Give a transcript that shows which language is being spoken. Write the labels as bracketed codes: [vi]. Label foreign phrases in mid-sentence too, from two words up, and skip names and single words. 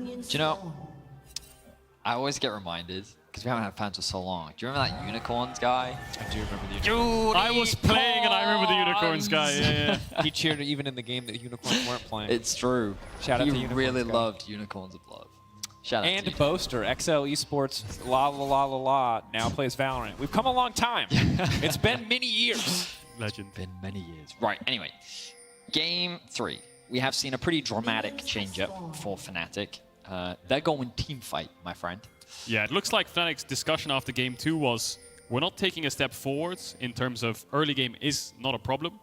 [en] Do you know, I always get reminded, because we haven't had fans for so long. Do you remember that Unicorns guy? I do remember the Unicorns. I was playing and I remember the Unicorns guy, yeah. He cheered even in the game that the Unicorns weren't playing. It's true. Shout out to He Unicorns really guy. loved Unicorns of Love. Shout out to And you. Boaster, XL Esports, la la la la la, now plays Valorant. We've come a long time. It's been many years. Legend. Been many years. Right, anyway. Game 3. We have seen a pretty dramatic change-up for Fnatic. They're going team fight, my friend. Yeah, it looks like Fnatic's discussion after Game 2 was, we're not taking a step forwards in terms of early game is not a problem.